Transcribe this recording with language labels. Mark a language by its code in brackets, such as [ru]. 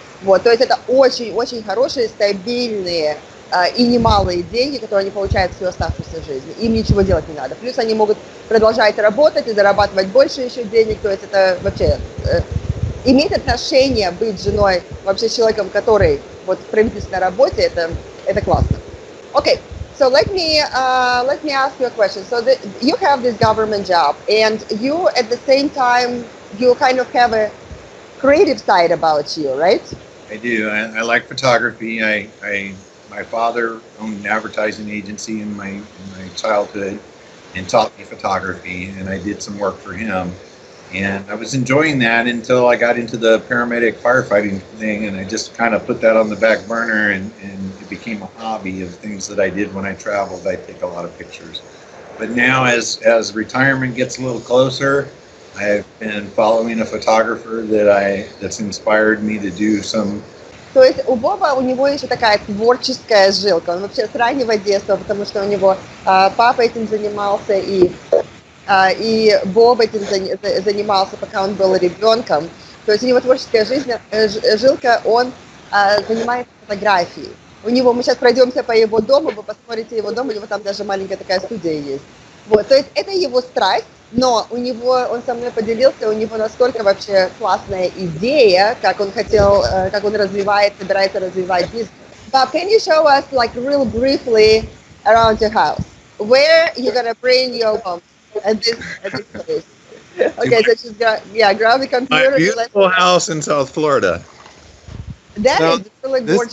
[ru] Вот, то есть это очень-очень хорошие, стабильные и немалые деньги, которые они получают всю оставшуюся жизнь. Им ничего делать не надо. Плюс они могут продолжать работать и зарабатывать больше еще денег. То есть это вообще иметь отношение, быть женой вообще с человеком, который вот в правительственной работе, это классно. [en] Okay, so let me ask you a question. So you have this government job, and you at the same time you kind of have a creative side about you, right? I do. I like photography. My father owned an advertising agency in my childhood and taught me photography, and I did some work for him. And I was enjoying that until I got into the paramedic firefighting thing, and I just kind of put that on the back burner, and it became a hobby of things that I did when I traveled. I take a lot of pictures. But now as retirement gets a little closer, I've been following a photographer that's inspired me to do some. [ru] То есть у Боба, у него еще такая творческая жилка. Он вообще с раннего детства, потому что у него папа этим занимался, и Боб этим занимался, пока он был ребенком. То есть у него творческая жилка, он занимается фотографией. У него, мы сейчас пройдемся по его дому, вы посмотрите его дом, у него там даже маленькая такая студия есть. Вот, то есть это его страсть, но у него, он со мной поделился, у него настолько вообще классная идея, как он хотел, как он собирается развивать бизнес. [en] But can you show us, like, real briefly around your house? Where you're gonna bring your home at this place? Okay, so just grab the computer. My beautiful house in South Florida. That is really gorgeous.